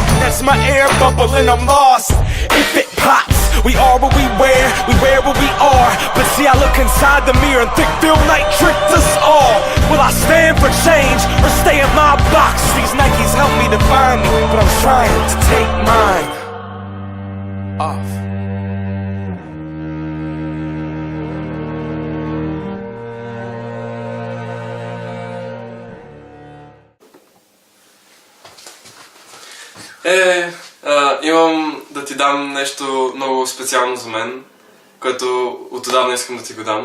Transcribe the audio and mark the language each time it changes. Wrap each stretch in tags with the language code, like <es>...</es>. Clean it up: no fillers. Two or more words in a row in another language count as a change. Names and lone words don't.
<en>That's my air bubble and I'm lost. If it pops, we are what we wear what we are. But see, I look inside the mirror and think Phil Knight tricked us all. Will I stand for change or stay in my box? These Nikes help me define me, but I'm trying to take mine off.</en> <bg>Имам да ти дам нещо много специално за мен, което отдавна искам да ти го дам.</bg>